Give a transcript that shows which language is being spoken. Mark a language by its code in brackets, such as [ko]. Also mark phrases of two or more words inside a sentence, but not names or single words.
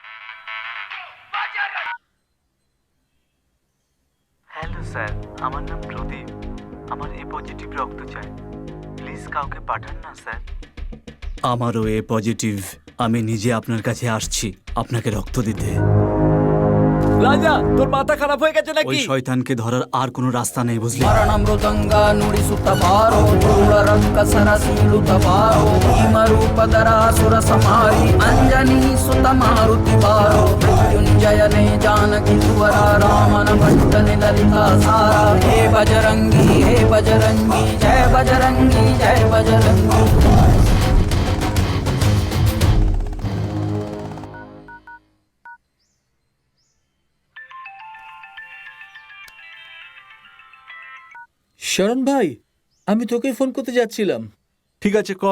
[en] Hello sir, [bn] আমার নাম প্রদীপ। আমার [en] A positive [bn] রক্ত চাই, প্লিজ কাউকে পাঠান না স্যার। আমারও [en] A positive. [bn] আমি নিজে আপনার কাছে আসছি আপনাকে রক্ত দিতে। রাজা, তোর মাথা খারাপ হয়ে গেছে ওই নাকি? শয়তানকে ধরার আর কোনো রাস্তা নেই, বুঝলি? [kn] ಮರಣಮೃದಂಗ ನುಡಿಸುತ್ತ ಬಾರೋ ಧೂಳ ರಕ್ಕಸರ ಸೀಳುತ್ತ ಬಾರೋ ಭೀಮರೂಪಧರಾಸುರ ಸಂಹಾರಿ ಅಂಜನಿ ಸುತ ಮಾರುತಿ ಬಾರೋ ಮೃತ್ಯುಂಜಯನೇ ಜಾನಕಿ ತುವರ ರಾಮನ ಭಟ್ಟನೆ ಲಲಿತಾ ಸಾರ ಹೇ ಬಜರಂಗಿ ಜಯ ಬಜರಂಗಿ ಜಯ ಬಜರಂಗಿ। [bn] শরণ ভাই, আমি তোকে ফোন করতে যাচ্ছিলাম। ঠিক আছে, কর।